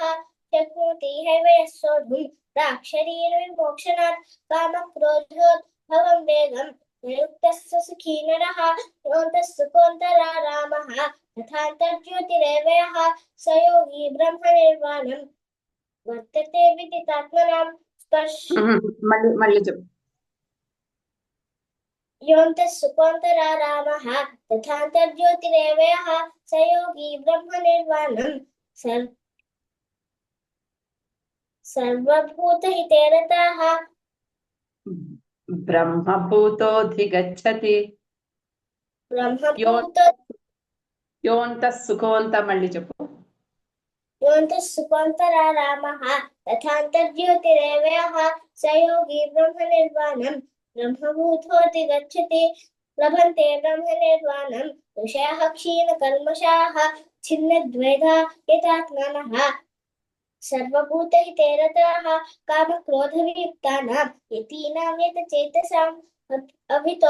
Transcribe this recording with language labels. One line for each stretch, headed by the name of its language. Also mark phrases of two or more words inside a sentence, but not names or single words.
Sanskrit: शक्नोति हैव यः सोढुं प्राक्शरीरविमोक्षणात्. कामक्रोधोद्भवं वेगं निरुक्तः स सुखी नरः. योऽन्तः सुखोऽन्तरारामः तथान्तर्ज्योतिरेव यः स योगी ब्रह्मनिर्वाणम् वर्तते विदितात्मनाम्
Telugu: మళ్ళీ చెప్పు.
Sanskrit: योऽन्तः सुकोऽन्तरा रामः तथान्तर्ज्योतिरेव यः स योगी ब्रह्मनिर्वाणं सर्वभूतहिते रतः బ్రహ్మభూతోధిగచ్చతి. ब्रह्मभूत योन्त सुखोन्त
Telugu: మళ్ళీ చెప్పు.
Sanskrit: योऽन्तः सुकोऽन्तरा रामः तथान्तर्ज्योतिरेव यः स योगी ब्रह्मनिर्वाणं ब्रह्मभूतोऽधिगच्छति लभन्ते ब्रह्मनिर्वाणं ऋषयः क्षीणकल्मषाः छिन्नद्वैधा यतात्मानः सर्वभूतहिते रताः कामक्रोधवियुक्तानां यतीनां यतचेतसाम् अभितो